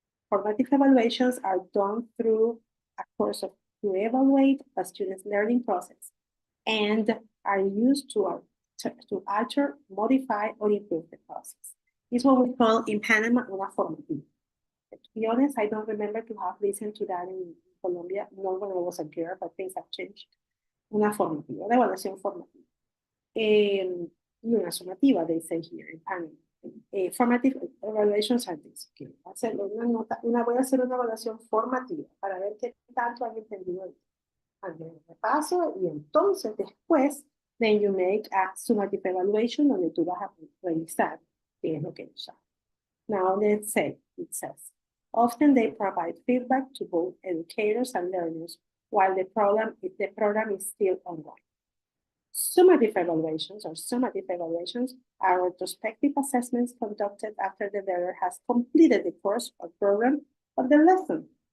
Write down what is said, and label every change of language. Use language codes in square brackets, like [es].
[en] Formative evaluations are done through a course to evaluate a student's learning process and are used to alter, modify, or improve the process. It's what we call in Panama [es] una formativa. [en] To be honest, I don't remember to have listened to that in Colombia, not when I was a girl, but things have changed. [es] Una formativa, una evaluación formativa. Una summativa, [en] they say here in Panama. Formative evaluations are this. Okay. [es] Voy a hacer una evaluación formativa para ver qué tanto han entendido. Repaso, y entonces después, [en] then you make a summative evaluation [es] donde tú vas a revisar qué es lo que ellos saben. [en] Now let's say, it says, often they provide feedback to both educators and learners while the program is still ongoing. Summative evaluations are retrospective assessments conducted after the learner has completed the course or program of the lesson.